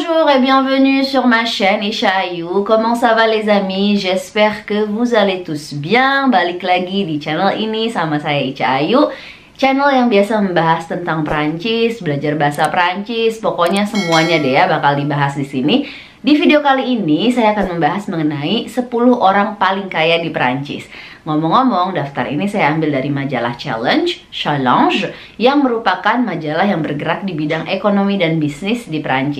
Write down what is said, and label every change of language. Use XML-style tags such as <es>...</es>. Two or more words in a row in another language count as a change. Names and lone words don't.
<fr>et bienvenue sur ma chaîne Isha Ayu. Comment ça va les amis? J'espère que vous allez tous bien.</fr> <id>Balik lagi di channel ini sama saya Isha Ayu, channel yang biasa membahas tentang Perancis, belajar bahasa Perancis, pokoknya semuanya deh ya bakal dibahas di sini. Di video kali ini saya akan membahas mengenai 10 orang paling kaya di Perancis. Ngomong-ngomong, daftar ini saya ambil dari majalah Challenge, yang merupakan majalah yang bergerak di bidang ekonomi dan bisnis di Perancis.</id>